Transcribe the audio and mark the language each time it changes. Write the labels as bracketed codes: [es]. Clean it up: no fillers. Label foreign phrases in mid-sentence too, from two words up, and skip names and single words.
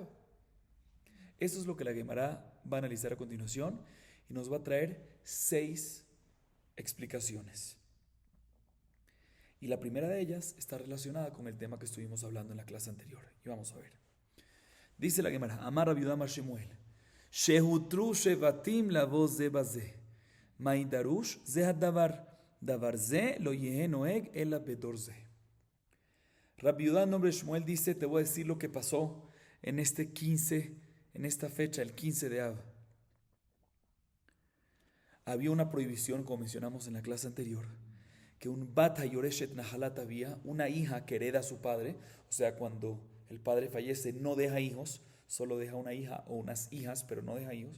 [es] Eso es lo que la Gemara va a analizar a continuación y nos va a traer 6 explicaciones. Y la primera de ellas está relacionada con el tema que estuvimos hablando en la clase anterior. Y vamos a ver. Dice la Gemara, [he] אמר רב יהודה אמר שמואל שהותרו שבטים לבוא זה בזה מאי דרוש זה הדבר דבר זה לא יהא נוהג אלא בדור זה. [es] Rabbi Yehuda, en nombre de Shemuel, dice, te voy a decir lo que pasó en este 15, en esta fecha, el 15 de Av. Había una prohibición, como mencionamos en la clase anterior, que un [he] בת היורשת נחלה [es] había, una hija que hereda a su padre, o sea, cuando el padre fallece no deja hijos, solo deja una hija o unas hijas, pero no deja hijos.